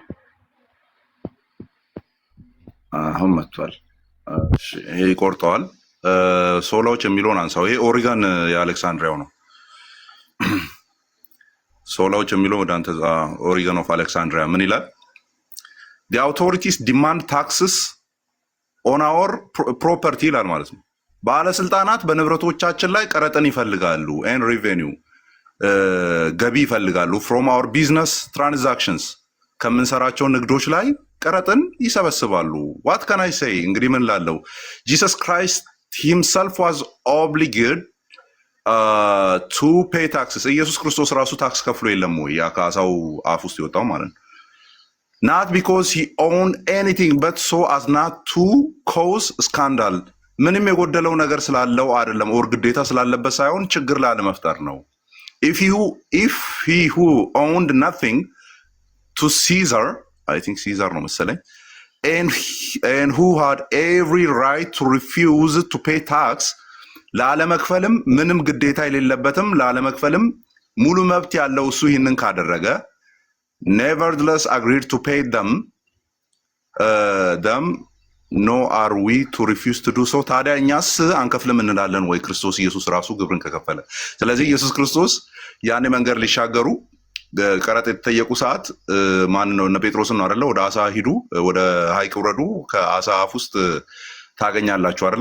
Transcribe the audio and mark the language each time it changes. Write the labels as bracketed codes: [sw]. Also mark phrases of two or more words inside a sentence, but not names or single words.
[am] አሁን መጥቷል። እሺ ይሄ ይቆርጠዋል። ሶላዎች የሚለውን አንሳው። ይሄ ኦሪጋን የአሌክሳንድሪያው ነው። ሶላዎች የሚለው ወደ አንተ ኦሪጋን ኦፍ አሌክሳንድሪያ ምን ይላል? [en] the authorities demand taxes on our property [am] ይላል ማለት ነው። ባለስልጣናት በንብረቶቻችን ላይ ቀረጥን ይፈልጋሉ [en] and revenue [am] ገቢ ይፈልጋሉ [en] from our business transactions [am] ከምንሰራቸው ንግዶች ላይ ቀረጥን ይሰበስባሉ። [en] what can I say [am] እንግዲህ ምን ላለው [en] Jesus Christ himself was obligated to pay taxes [am] ኢየሱስ ክርስቶስ ራሱ ታክስ ከፍሎ የለም ወይ? ያ ከአሳው አፍ ውስጥ የወጣው ማለት ነው። [en] not because he owned anything but so as not to cause scandal ምንም [am] የጎደለው ነገር ስላለው አይደለም ኦር ግዴታ ስላለበት ሳይሆን ችግር ላለመፍጠር ነው። [en] if he who owned nothing to Caesar I think Caesar [am] ነው መሰለኝ [en] and who had every right to refuse to pay tax [am] ላለመክፈልም ምንም ግዴታ የሌለበትም ላለመክፈልም ሙሉ መብት ያለው እሱ ይህንን ካደረገ [en] nevertheless agreed to pay them no are we to refuse to do so [am] ታዲያ እኛስ አንከፍልም እንላለን ወይ? ክርስቶስ ኢየሱስ ራሱ ግብርን ከከፈለ። ስለዚህ ኢየሱስ ክርስቶስ ያኔ መንገድ ሊሻገሩ ቀረጥ የተጠየቁ ሰዓት ማን ነው? እነ ጴጥሮስን ነው አይደለ? ወደ አሳ ሂዱ፣ ወደ ሐይቅ ውረዱ፣ ከአሳ አፍ ውስጥ ታገኛላችሁ አይደለ?